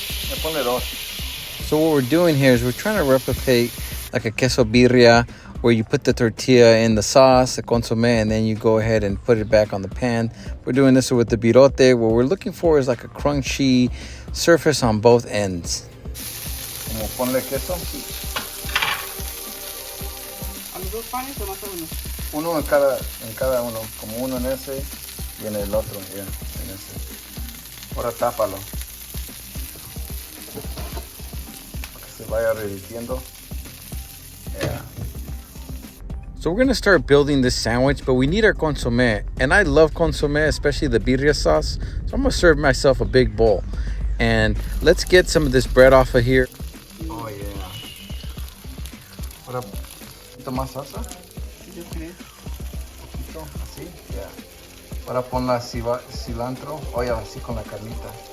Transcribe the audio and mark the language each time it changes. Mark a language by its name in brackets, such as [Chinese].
[Spanish] Ya ponle dos. [English] So what we're doing here is we're trying to replicate like a queso birria, where you put the tortilla in the sauce, the consomme, and then you go ahead and put it back on the pan. We're doing this with the birote. What we're looking for is like a crunchy surface on both ends. [Spanish] Como ponle queso. ¿A los dos panes o más o menos? Uno en cada uno, como uno en ese y en el otro, ya, en ese. Ahora tápalo. Para que se vaya revirtiendo. [English] Yeah. So we're gonna start building this sandwich, but we need our consomme. And I love consomme, especially the birria sauce. So I'm gonna serve myself a big bowl. And let's get some of this bread off of here. Oh yeah. [Spanish] Ahora, ¿un poquito más salsa? Yo creo. Poquito, así, yeah. Ahora pon la cilantro, oye, así con la carnita.